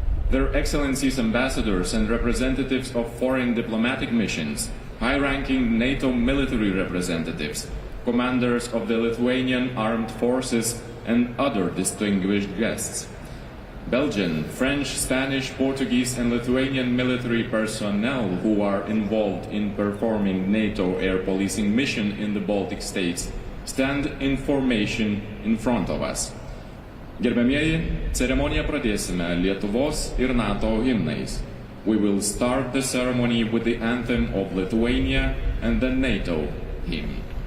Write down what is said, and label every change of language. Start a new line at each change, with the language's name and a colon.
English: Their Excellencies Ambassadors and representatives of foreign diplomatic missions, high-ranking NATO military representatives, commanders of the Lithuanian Armed Forces, and other distinguished guests. Belgian, French, Spanish, Portuguese, and Lithuanian military personnel who are involved in performing NATO air policing mission in the Baltic states stand in formation in front of us.
Lithuanian: Gerbiamieji, ceremoniją pradėsime Lietuvos ir NATO himnais.
English: We will start the ceremony with the anthem of Lithuania and the NATO hymn.